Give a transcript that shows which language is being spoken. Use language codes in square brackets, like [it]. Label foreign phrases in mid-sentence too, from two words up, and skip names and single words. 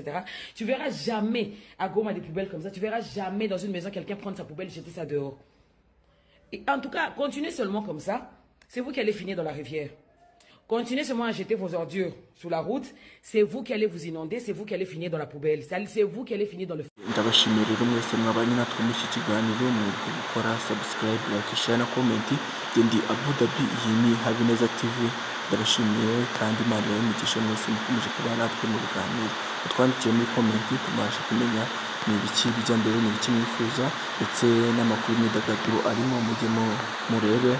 [fr] Tu verras jamais à Goma des poubelles comme ça. Tu verras jamais dans une maison quelqu'un prendre sa poubelle et jeter ça dehors. Et en tout cas, continuez seulement comme ça. C'est vous qui allez finir dans la rivière. Continuez seulement à jeter vos ordures sur la route. C'est vous qui allez vous inonder. C'est vous qui allez finir dans la poubelle. C'est vous qui allez finir dans le... [rw] Ndabashimira rero mwese mwabanye natwe muri iki kiganiro, mwebwe gukora [en] subscribe, like, share [rw] na comment. Ndi Abu Dhabi, iyi ni Habineza TV. Ndabashimiye kandi Imana y'imigisha mwese mukomeje kuba natwe mu biganiro. Utwandikiye muri comment tubashe kumenya ni ibiki bijya mbere, ni ibiki mwifuza, ndetse n'amakuru y'imyidagaduro arimo mujye murebe.